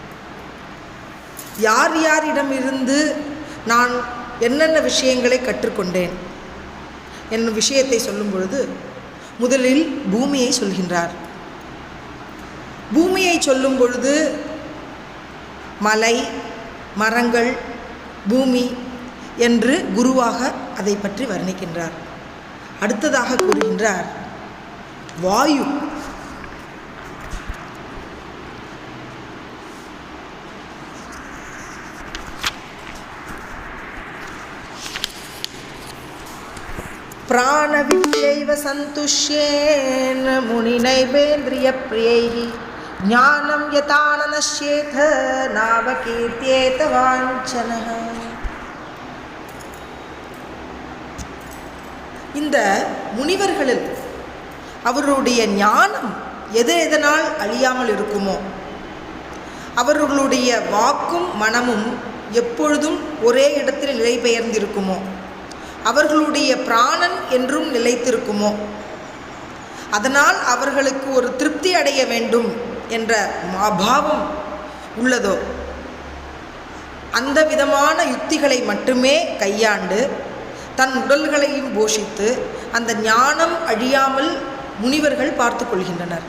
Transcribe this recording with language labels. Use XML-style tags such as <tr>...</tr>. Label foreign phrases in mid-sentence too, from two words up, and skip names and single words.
<ta>யார் யாரிடமிருந்து நான் என்னென்ன விஷயங்களை கற்றுக்கொண்டேன் என்னும் விஷயத்தை சொல்லும் பொழுது முதலில் பூமியை சொல்கின்றார். பூமியை சொல்லும் பொழுது மலை, மரங்கள், பூமி என்று குருவாக அதை பற்றி வர்ணிக்கின்றார். அடுத்ததாக கூறுகின்றார் வாயு.</ta> <sa>प्राणविद्यैव सन्तुष्येन मुनिनैवेन्द्रियप्रियैः ज्ञानं यथा न नश्येत नावकीर्त्येत वाञ्छनः.</sa> <ta>இந்த முனிவர்களில் அவர்களுடைய ஞானம் எதனால் அழியாமல் இருக்குமோ, அவர்களுடைய வாக்கும் மனமும் எப்பொழுதும் ஒரே இடத்தில் நிலை பெயர்ந்திருக்குமோ, அவர்களுடைய பிராணன் என்றும் நிலைத்திருக்குமோ, அதனால் அவர்களுக்கு ஒரு திருப்தி அடைய வேண்டும் என்ற அபாவம் உள்ளதோ, அந்த விதமான யுக்திகளை மட்டுமே கையாண்டு தன் உடல்களையும் போஷித்து அந்த ஞானம் அழியாமல் முனிவர்கள் பார்த்து கொள்கின்றனர்.</ta>